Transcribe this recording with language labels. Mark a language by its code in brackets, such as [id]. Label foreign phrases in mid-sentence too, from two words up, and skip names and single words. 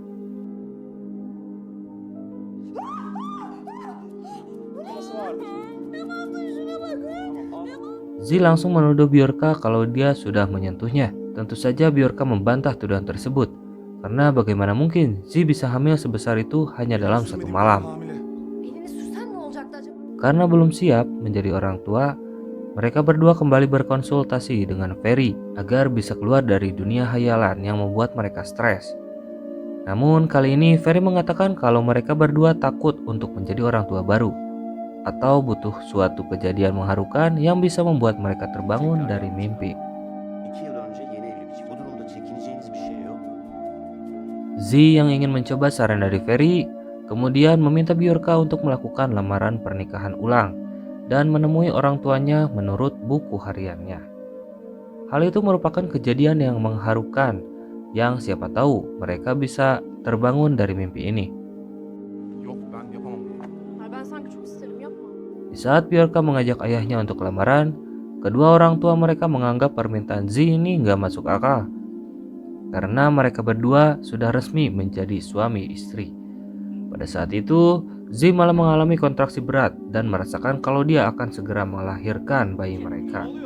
[id] Z langsung menuduh Bjorka kalau dia sudah menyentuhnya. Tentu saja Bjorka membantah tuduhan tersebut, karena bagaimana mungkin Z bisa hamil sebesar itu hanya dalam satu malam. [tr] Hamile. Elini sürsen ne olacaktı acaba? [id] Karena belum siap menjadi orang tua, mereka berdua kembali berkonsultasi dengan Ferry agar bisa keluar dari dunia hayalan yang membuat mereka stres. Namun kali ini Ferry mengatakan kalau mereka berdua takut untuk menjadi orang tua baru. atau butuh suatu kejadian mengharukan yang bisa membuat mereka terbangun dari mimpi. [tr] 2 yıl önce yeni evli bir çift. Bu durumda çekineceğiniz bir şey yok. [id] Z yang ingin mencoba saran dari Ferry kemudian meminta Bjorka untuk melakukan lamaran pernikahan ulang dan menemui orang tuanya menurut buku hariannya. Hal itu merupakan kejadian yang mengharukan yang siapa tahu mereka bisa terbangun dari mimpi ini. [tr] Yok ben yapamam. Ay ben sanki çok isterim yapma. [id] Di saat Bjorka mengajak ayahnya untuk lamaran, kedua orang tua mereka menganggap permintaan Z ini nggak masuk akal. Karena mereka berdua sudah resmi menjadi suami istri. Pada saat itu, Z malah mengalami kontraksi berat dan merasakan kalau dia akan segera melahirkan bayi mereka.